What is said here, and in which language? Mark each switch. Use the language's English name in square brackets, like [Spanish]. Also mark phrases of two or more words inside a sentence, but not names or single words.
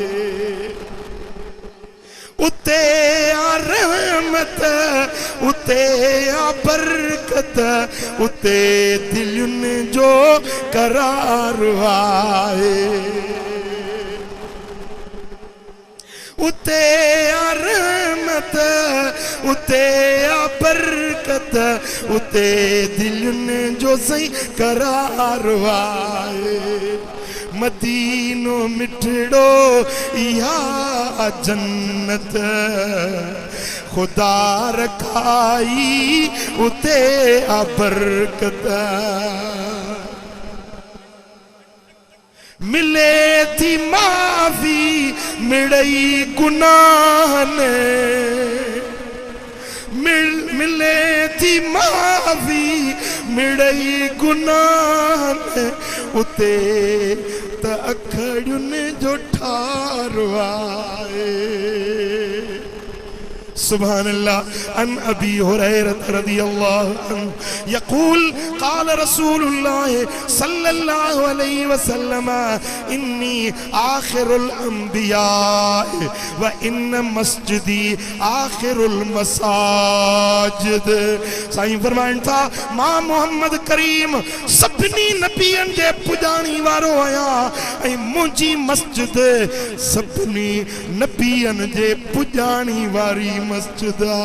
[Sindhi] उते आ रहमत उते आ बरकत उते दिलुन जो करार आए उते आ रहमत उते आ बरकत उते दिलुन जो सही करार आए मदीनो मिठड़ो या जन्नत खुदा रखाई उते आ बरकत मिले थी माफी मिड़ई गुनाहन मिले थी माफी मिड़ई गुनाहन उते त अखड़ियुनि जो ठारो आए [Arabic] سبحان الله عن أبي هريرة رضي الله عنه يقول قال رسول الله صلى الله عليه وسلم إني آخر الأنبياء وإن مسجدي آخر المساجد. [Sindhi] साईं फरमाइनि था मां मोहम्मद करीम सभिनी नबियन जे पुजाणी वारो आहियां ऐं मुंहिंजी मस्जिद सभिनी नबियन जे पुजाणी वारी मस्जिद